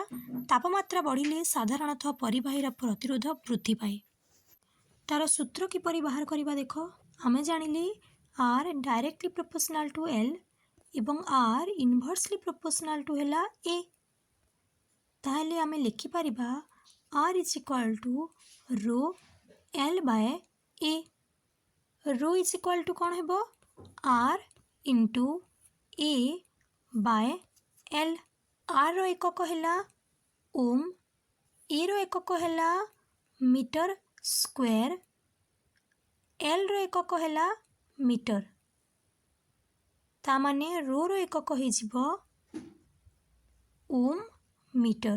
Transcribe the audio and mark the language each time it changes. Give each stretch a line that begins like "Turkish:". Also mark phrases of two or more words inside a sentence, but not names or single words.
Odia: ତାପମାତ୍ରା ବଢ଼ିଲେ ସାଧାରଣତଃ ପରିବାହୀର ପ୍ରତିରୋଧ ବୃଦ୍ଧି ପାଏ। ତାର ସୂତ୍ର କିପରି ବାହାର କରିବା ଦେଖ? ଆମେ ଜାଣିଲେ R
English: directly proportional to
Odia: L ଏବଂ R
English: inversely proportional to
Odia: ହେଲା A। ତାହେଲେ ଆମେ ଲେଖିପାରିବା
English: R is equal to rho L/A। rho is equal to
Odia: କ'ଣ ହେବ?
English: R into A/L।
Odia: R ର ଏକକ ହେଲା ଓମ୍, A ର ଏକକ ହେଲା
English: metre square,
Odia: L ର ଏକକ ହେଲା ମିଟର। ତାମାନେ ରୋର ଏକକ ହେଇଯିବ ଓମ୍ ମିଟର।